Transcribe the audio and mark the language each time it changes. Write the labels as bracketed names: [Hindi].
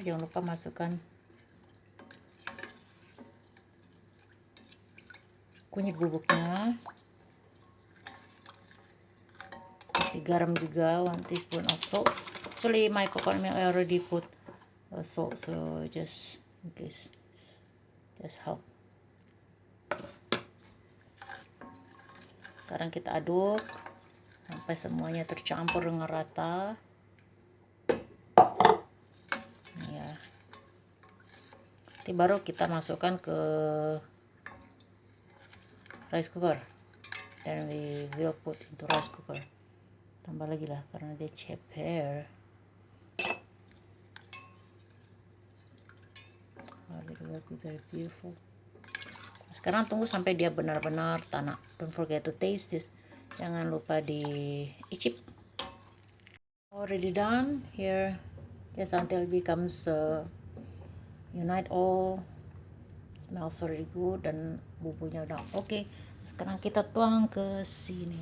[Indonesian] Jangan lupa masukkan kunyit bubuknya. Kasih garam juga, [English] 1 teaspoon of salt. Actually my coconut milk I already put salt, so just in case, just help. [Indonesian] Sekarang kita aduk sampai semuanya tercampur dengan rata. Ya. Nanti baru kita masukkan ke rice cooker. [English] Then we will put into rice cooker. [Indonesian] Tambah lagi lah karena dia ceper. [English] It will be very beautiful. [Indonesian] Sekarang tunggu sampai dia benar-benar tanak. [English] Don't forget to taste this. [Indonesian] Jangan lupa diicip. [English] Already done here. Just until it becomes unite all. Smells very good [Indonesian] dan bumbunya udah oke. Sekarang kita tuang ke sini.